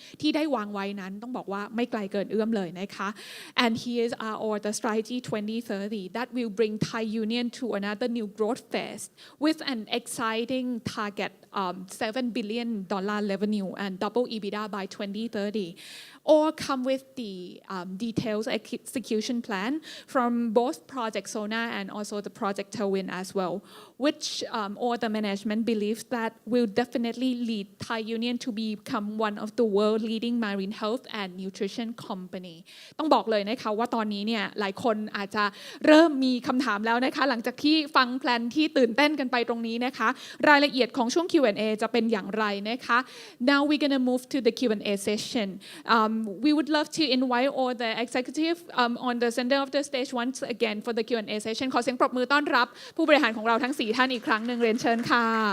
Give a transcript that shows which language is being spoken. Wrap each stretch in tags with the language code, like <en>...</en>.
<th>ที่ได้วางไว้นั้นต้องบอกว่าไม่ไกลเกินเอื้อมเลยนะคะ</th> <en>and here's our the strategy 2030 that will bring Thai Union to another new growth phase with an exciting target $7 billion revenue and double EBITDA by 2030. Or come with the details execution plan from both Project Sona and also the Project Tailwind as well, which all the management believes that will definitely lead Thai Union to become one of the world leading marine health and nutrition company.</en> <th>ต้องบอกเลยนะคะว่าตอนนี้เนี่ยหลายคนอาจจะเริ่มมีคำถามแล้วนะคะหลังจากที่ฟังแพลนที่ตื่นเต้นกันไปตรงนี้นะคะรายละเอียดของช่วง Q&A จะเป็นอย่างไรนะคะ</th> <en>Now we're gonna move to the Q&A session. We would love to invite all the executive on the center of the stage once again for the Q&A session</en> <th>ขอเสียงปรบมือต้อนรับผู้บริหารของเราทั้ง4ท่านอีกครั้งหนึ่งเรียนเชิญค่ะ</th>